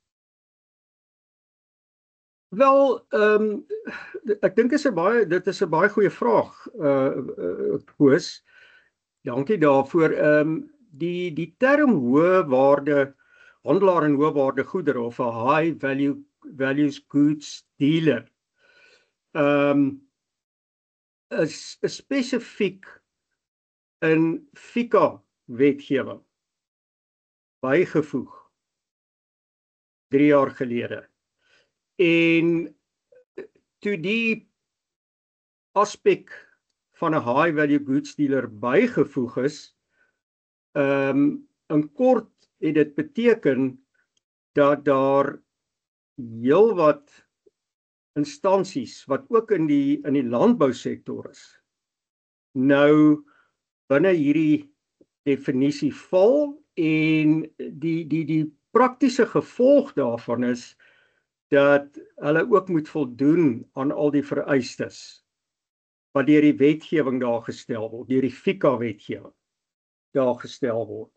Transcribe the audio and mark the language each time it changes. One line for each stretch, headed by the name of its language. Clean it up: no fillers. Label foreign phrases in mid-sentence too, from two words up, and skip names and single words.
Afrikaans: Wel, ek dink dit is 'n baie goeie vraag, Koos. Dankie daarvoor. Die term hoëwaarde handelaar en hoëwaarde goedere of 'n
English: high values goods dealer
Afrikaans: is spesifiek in FICA wetgewing bygevoeg 3 jaar gelede. En toe die aspek van 'n
English: high value goods dealer
Afrikaans: bygevoeg is, in kort het dit beteken dat daar heelwat instansies wat ook in die landbousektor is, nou binne hierdie definisie val en die praktiese gevolg daarvan is dat hulle ook moet voldoen aan al die vereistes wat deur die wetgewing daar gestel word, deur die FICA wetgewing daar gestel word.